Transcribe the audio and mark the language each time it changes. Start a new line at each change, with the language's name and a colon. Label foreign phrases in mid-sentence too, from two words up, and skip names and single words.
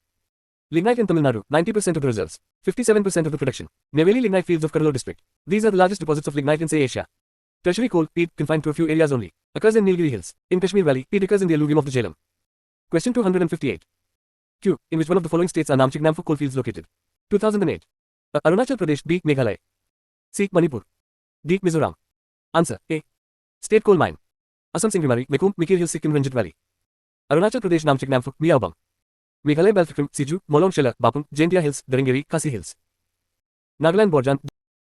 English: Lignite in Tamil Nadu, 90% of the reserves, 57% of the production. Neyveli lignite fields of Cuddalore district. These are the largest deposits of lignite in Asia. Tertiary coal, peat, confined to a few areas only, occurs in Nilgiri hills. In Kashmir Valley, peat occurs in the alluvium of the Jhelum. Question 258. Q. In which one of the following states are Namchik Namphuk coal fields located? 2008. A. Arunachal Pradesh. B. Meghalaya. C. Manipur. D. Mizoram. Answer, A. State coal mine. Assam Singrimari, Mekum, Mikir Hills, Sikkim Ranjit Valley. Arunachal Pradesh Namchik Namphuk, Miaobam. Meghalaya Balpakram, Siju, Molong Shela, Bapung, Jaintia Hills, Darangiri, Khasi Hills. Nagaland Borjan.